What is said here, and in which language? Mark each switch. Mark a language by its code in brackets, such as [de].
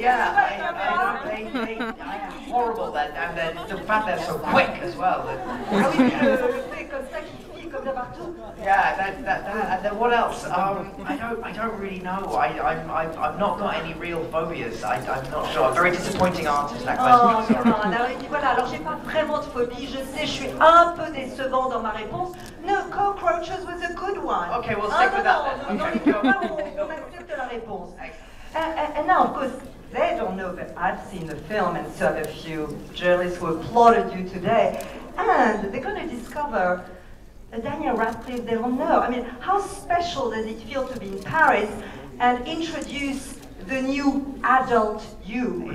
[en] Yeah, they are horrible, and the fact they're so quick as well. [fr] Ah oui, le fait comme ça qui file comme ça partout. [en] Yeah, and then what else? I don't really know. I've not got any real phobias. I'm not sure. I'm a very disappointing artist. That question. [fr] Oh, non, voilà, alors j'ai pas vraiment de phobie, je sais, je suis un peu décevant dans ma réponse. [en] No, cockroaches was a good one. Okay, we'll stick with that then. [fr] Dans les cas, on accepte la réponse. [en] And now, of course, they don't know that I've seen the film, and so have a few journalists who applauded you today, and they're going to discover Daniel Radcliffe they don't know. I mean, how special does it feel to be in Paris and introduce the new adult you?